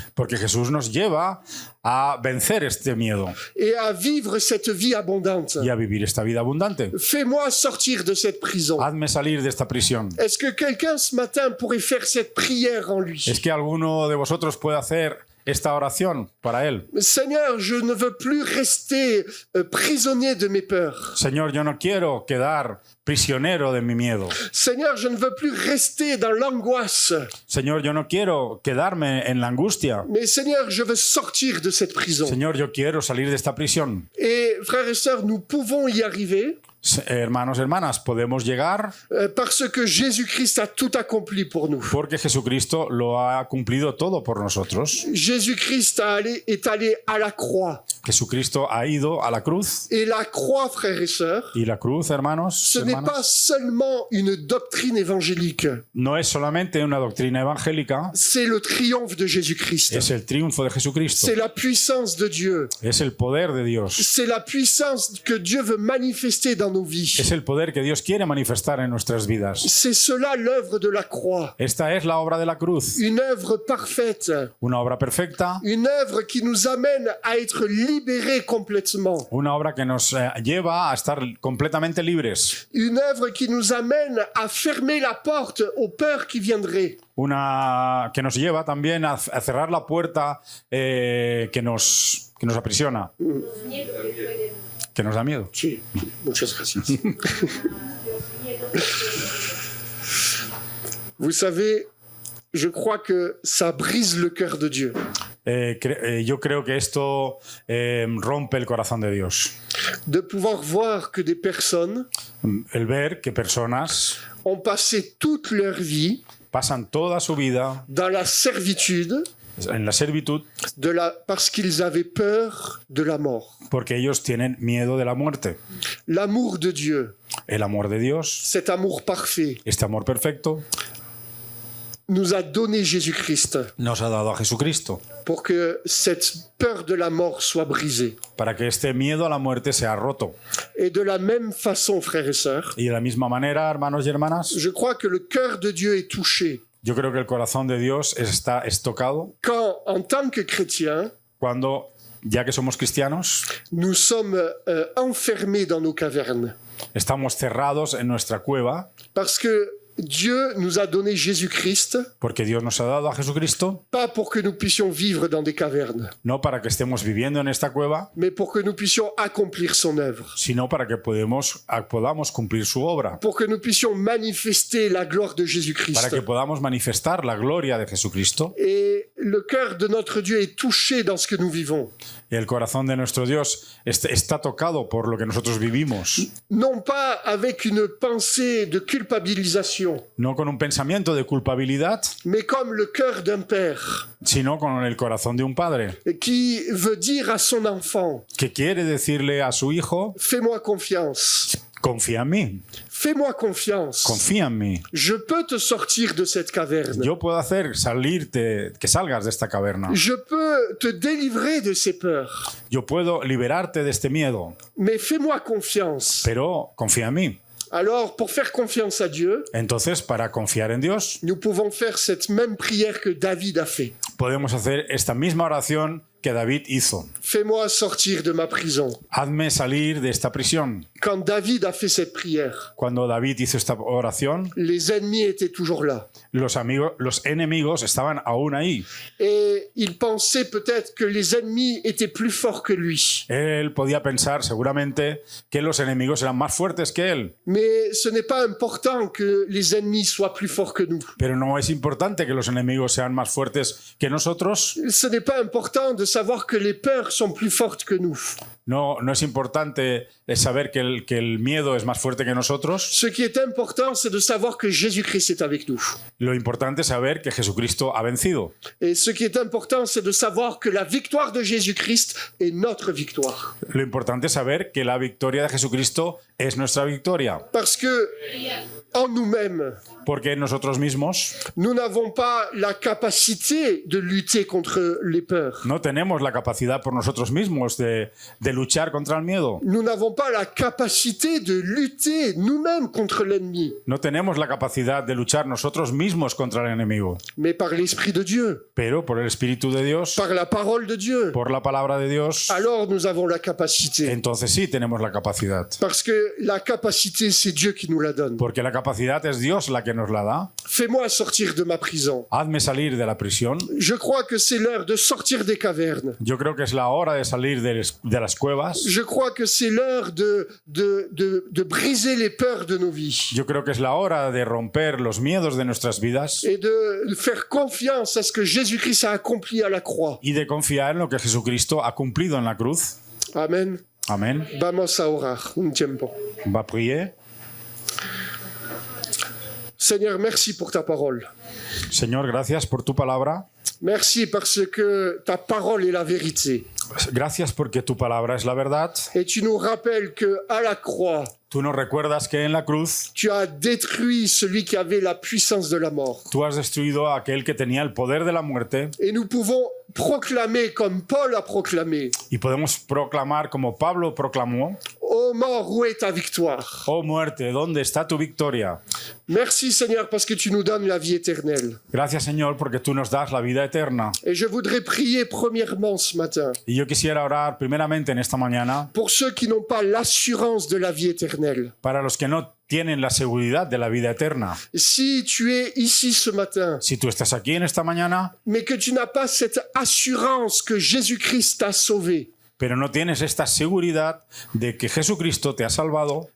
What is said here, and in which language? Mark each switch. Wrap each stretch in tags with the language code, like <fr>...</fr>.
<es>porque Jesús nos lleva a vencer este miedo</es> <fr>Et à vivre cette vie abondante.</fr> <es>y a vivir esta vida abundante.</es> <fr>Fais-moi sortir de cette prison.</fr> <es>Hazme salir de esta prisión.</es> <fr>Est-ce que quelqu'un ce matin pourrait faire cette prière en lui?</fr> <es>Es que alguno de vosotros puede hacer esta oración para él.</es> <fr>Seigneur, je ne veux plus rester prisonnier de mes peurs.</fr> <es>Señor, yo no quiero quedar prisionero de mi miedo.</es> <fr>Seigneur, je ne veux plus rester dans l'angoisse.</fr> <es>Señor, yo no quiero quedarme en la angustia.</es> <fr>Mais Seigneur, je veux sortir de cette prison.</fr> <es>Señor, yo quiero salir de esta prisión.</es> <fr>Et frères et sœurs, nous pouvons y arriver</fr> <es>Hermanos, hermanas, podemos llegar</es> <fr>parce que Jésus-Christ a tout accompli pour nous.</fr> <es>porque Jesucristo lo ha cumplido todo por nosotros.</es> <fr>Jésus-Christ est allé à la croix.</fr> <es>Jesucristo ha ido a la cruz.</es> <fr>Et la croix, frères et sœurs,</fr> <es>Y la cruz, hermanos,</es> <fr>ce n'est</fr> <es>hermanas,</es> <fr>pas seulement une doctrine évangélique,</fr> <es>no es solamente una doctrina evangélica,</es> <fr>c'est le triomphe de Jésus-Christ.</fr> <es>es el triunfo de Jesucristo.</es> <fr>C'est la puissance de Dieu.</fr> <es>Es el poder de Dios.</es> <fr>C'est la puissance que Dieu veut manifester dans nos vies.</fr> <es>Es el poder que Dios quiere manifestar en nuestras vidas.</es> <fr>C'est cela l'œuvre de la croix.</fr> <es>Esta es la obra de la cruz,</es> <fr>Une œuvre parfaite.</fr> <es>una obra perfecta,</es> <fr>Une œuvre qui nous amène à être libérés complètement.</fr> <es>una obra que nos lleva a estar completamente libres,</es> <fr>Une œuvre qui nous amène à fermer la porte aux peurs qui viendraient.</fr> <es>una que nos lleva también a cerrar la puerta que nos aprisiona, que nos da miedo. Sí, muchas gracias.</es> <fr>Vous savez, je crois que ça brise le cœur de Dieu.</fr> <es>Yo creo que esto rompe el corazón de Dios.</es> <fr>De pouvoir voir que des personnes</fr> <es>El ver que personas</es> <fr>ont passé toute leur vie</fr> <es>pasan toda su vida</es> <fr>dans la servitude</fr> <es>en la servitud</es> <fr>parce qu'ils avaient peur de la mort.</fr> <es>porque ellos tienen miedo de la muerte.</es> <fr>L'amour de Dieu,</fr> <es>El amor de Dios,</es> <fr>cet amour parfait,</fr> <es>este amor perfecto,</es> <fr>nous a donné Jésus-Christ</fr> <es>nos ha dado a Jesucristo</es> <fr>pour que cette peur de la mort soit brisée.</fr> <es>para que este miedo a la muerte sea roto.</es> <fr>Et de la même façon, frères et sœurs,</fr> <es>Y de la misma manera, hermanos y hermanas,</es> <fr>je crois que le cœur de Dieu est touché</fr> <es>yo creo que el corazón de Dios es tocado</es> <fr>quand, en tant que chrétiens,</fr> <es>cuando, ya que somos cristianos,</es> <fr>nous sommes enfermés dans nos cavernes.</fr> <es>estamos cerrados en nuestra cueva</es> <fr>Parce que Dieu nous a donné Jésus-Christ,</fr> <es>porque Dios nos ha dado a Jesucristo,</es> <fr>pas pour que nous puissions vivre dans des cavernes,</fr> <es>no para que estemos viviendo en esta cueva,</es> <fr>mais pour que nous puissions accomplir son œuvre,</fr> <es>sino para que podamos cumplir su obra,</es> <fr>pour que nous puissions manifester la gloire de</fr> <es>para</es> <fr>Jésus-Christ.</fr> <es>que podamos manifestar la gloria de Jesucristo.</es> <fr>Et le cœur de notre Dieu est touché dans ce que nous vivons.</fr> <es>Y el corazón de nuestro Dios está tocado por lo que nosotros vivimos,</es> <fr>Non pas avec une pensée de culpabilisation,</fr> <es>no con un pensamiento de culpabilidad,</es> <fr>mais comme le cœur d'un père</fr> <es>sino con el corazón de un padre</es> <fr>qui veut dire à son enfant,</fr> <es>que quiere decirle a su hijo:</es> <fr>fais-moi confiance,</fr> <es>confía en mí,</es> <fr>fais-moi confiance,</fr> <es>confía en mí.</es> <fr>je peux te sortir de cette caverne,</fr> <es>Yo puedo hacer que salgas de esta caverna.</es> <fr>je peux te délivrer de ces peurs,</fr> <es>Yo puedo liberarte de este miedo,</es> <fr>mais fais-moi confiance.</fr> <es>pero confía en mí.</es> <fr>Alors, pour faire confiance à Dieu,</fr> <es>Entonces, para confiar en Dios,</es> <fr>nous pouvons faire cette même prière que David a fait.</fr> <es>podemos hacer esta misma oración que David hizo.</es> <fr>Fais-moi sortir de ma prison.</fr> <es>Hazme salir de esta prisión.</es> <fr>Quand David a fait cette prière,</fr> <es>Cuando David hizo esta oración,</es> <fr>les ennemis étaient toujours là.</fr> <es>los enemigos estaban aún ahí.</es> <fr>Et il pensait peut-être que les ennemis étaient plus forts que lui.</fr> <es>Él podía pensar seguramente que los enemigos eran más fuertes que él,</es> <fr>Mais ce n'est pas important que les ennemis soient plus forts que nous.</fr> <es>pero no es importante que los enemigos sean más fuertes que nosotros.</es> <fr>Ce n'est pas important de savoir que les peurs sont plus fortes que nous.</fr> <es>No es importante saber que el miedo es más fuerte que nosotros.</es> <fr>Ce qui est important, c'est de savoir que Jésus-Christ est avec nous.</fr> <es>Lo importante es saber que Jesucristo ha vencido.</es> <fr>Et ce qui est important, c'est de savoir que la victoire de Jésus-Christ est notre victoire.</fr> <es>Lo importante es saber que la victoria de Jesucristo es nuestra victoria.</es> <fr>Parce que en nous-mêmes,</fr> <es>Porque nosotros mismos</es> <fr>nous n'avons pas la capacité de lutter contre les peurs.</fr> <es>no tenemos la capacidad por nosotros mismos de luchar contra el miedo.</es> <fr>Nous n'avons pas la capacité de lutter nous-mêmes contre l'ennemi.</fr> <es>No tenemos la capacidad de luchar nosotros mismos contra el enemigo.</es> <fr>Mais par l'Esprit de Dieu,</fr> <es>Pero por el Espíritu de Dios,</es> <fr>par la parole de Dieu,</fr> <es>por la palabra de Dios,</es> <fr>alors nous avons la capacité.</fr> <es>entonces sí tenemos la capacidad.</es> <fr>Parce que la capacité, c'est Dieu qui nous la donne.</fr> <es>Porque la capacidad es Dios la que nos la da.</es> <fr>Fais-moi sortir de ma prison.</fr> <es>Hazme salir de la prisión.</es> <fr>Je crois que c'est l'heure de sortir des cavernes.</fr> <es>Yo creo que es la hora de salir de las cuevas.</es> <fr>Je crois que c'est l'heure de briser les peurs de nos vies</fr> <es>Yo creo que es la hora de romper los miedos de nuestras vidas</es> <fr>et de faire confiance à ce que Jésus-Christ a accompli à la croix.</fr> <es>y de confiar en lo que Jesucristo ha cumplido en la cruz.</es> <fr>Amen.</fr> <es>Amén. Vamos a orar un tiempo.</es> <fr>Va a prier. Seigneur, merci pour ta parole.</fr> <es>Señor, gracias por tu palabra.</es> <fr>Merci parce que ta parole est la vérité.</fr> <es>Gracias porque tu palabra es la verdad.</es> <fr>Et tu nous rappelles que à la croix,</fr> <es>Tú nos recuerdas que en la cruz</es> <fr>tu as détruit celui qui avait la puissance de la mort.</fr> <es>tú has destruido a aquel que tenía el poder de la muerte</es> <fr>Et nous pouvons proclamer comme Paul a proclamé:</fr> <es>y podemos proclamar como Pablo proclamó:</es> <fr>Ô mort, où est ta victoire?</fr> <es>Oh muerte, ¿dónde está tu victoria?</es> <fr>Merci Seigneur parce que tu nous donnes la vie éternelle.</fr> <es>Gracias, Señor, porque tú nos das la vida eterna.</es> <fr>Et je voudrais prier premièrement ce matin</fr> <es>Y yo quisiera orar primeramente en esta mañana</es> <fr>pour ceux qui n'ont pas l'assurance de la vie éternelle.</fr> <es>para los que no tienen la seguridad de la vida eterna.</es> <fr>Si tu es ici ce matin,</fr> <es>Si tú estás aquí en esta mañana,</es> <fr>mais que tu n'as pas cette assurance que Jésus-Christ t'a sauvé,</fr> <es>pero no tienes esta seguridad de que Jesucristo te ha salvado,</es>